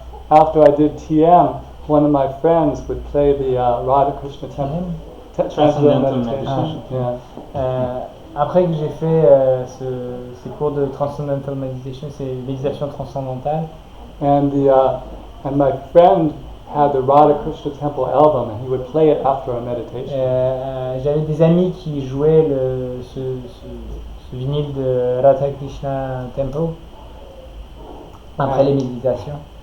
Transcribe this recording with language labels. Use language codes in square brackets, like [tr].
[en] After I did TM, one of my friends would play the Radha Krishna temple. Transcendental Meditation. Yeah. [fr] Après que j'ai fait ces cours de Transcendental Meditation, c'est méditation transcendantale. [en] And my friend had the Radha Krishna temple album, and he would play it after a meditation. [fr] J'avais des amis qui jouaient ce vinyle de Radha Krishna Temple après les méditations.